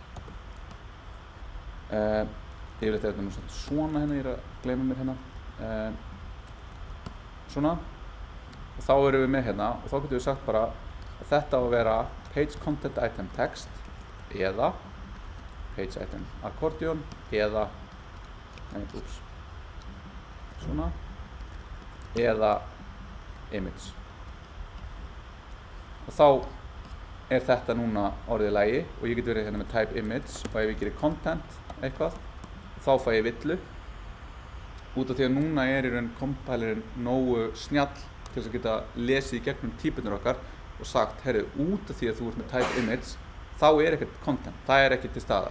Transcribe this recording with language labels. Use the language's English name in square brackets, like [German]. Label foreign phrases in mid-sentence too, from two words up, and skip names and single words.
[Icelandic] Yfirleitt er þetta nú svona hérna, ég er að gleyma mér hérna. Svona. Og þá erum við með hérna og þá getum við sagt bara að þetta á að vera [English] page content item text [Icelandic] eða [English] page item accordion [Icelandic] eða svona eða image. Og þá er þetta núna orðið í lagi og ég get verið hérna með [English] type image [Icelandic] og ef ég gerir content eitthvað þá fæ ég villu út af því að núna er í raun compilirinn nógu snjall til þess að geta lesið í gegnum típunar okkar og sagt, heyrðu, út af því að þú ert með [English] type image [Icelandic] þá er ekkert content, það er ekki til staðar.